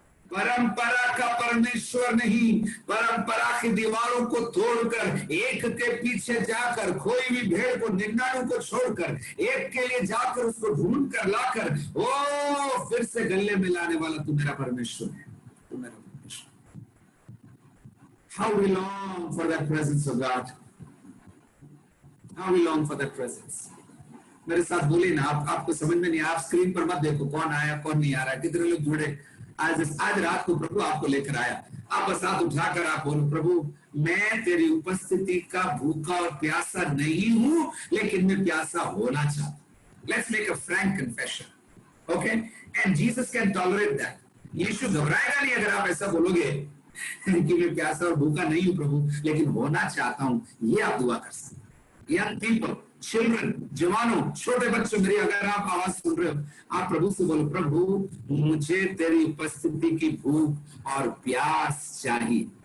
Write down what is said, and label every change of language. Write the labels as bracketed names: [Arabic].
[Hindi] परंपरा का परमेश्वर नहीं, परंपरा की दीवारों को तोड़कर, एक के पीछे जाकर, खोई हुई भेड़ को, 99 को छोड़कर एक के लिए जाकर उसको ढूंढ कर लाकर ओ फिर से गले में लाने वाला तू मेरा परमेश्वर है, तू मेरा परमेश्वर। [English] How we long for that presence of God, how we long for that presence। [Hindi] मेरे साथ बोलिए ना, आपको समझ में नहीं, आप स्क्रीन पर मत देखो कौन आया कौन नहीं आ रहा, कितने लोग जुड़े। आज रात को प्रभु आपको लेकर आया, आप बस हाथ उठाकर आप बोलो, प्रभु मैं तेरी उपस्थिति का भूखा और प्यासा नहीं हूं, लेकिन मैं प्यासा होना चाहता हूं। [English] Let's make a frank confession, okay? And Jesus can tolerate that। [Hindi] यीशु घबराएगा नहीं अगर आप ऐसा बोलोगे कि मैं प्यासा और भूखा नहीं हूं प्रभु, लेकिन होना चाहता हूं। ये आप दुआ कर सकते। [English] Young people, [Hindi] चिल्ड्रन, जवानों, छोटे बच्चों, मेरी अगर आप आवाज सुन रहे हो, आप प्रभु से बोलो, प्रभु मुझे तेरी उपस्थिति की भूख और प्यास चाहिए।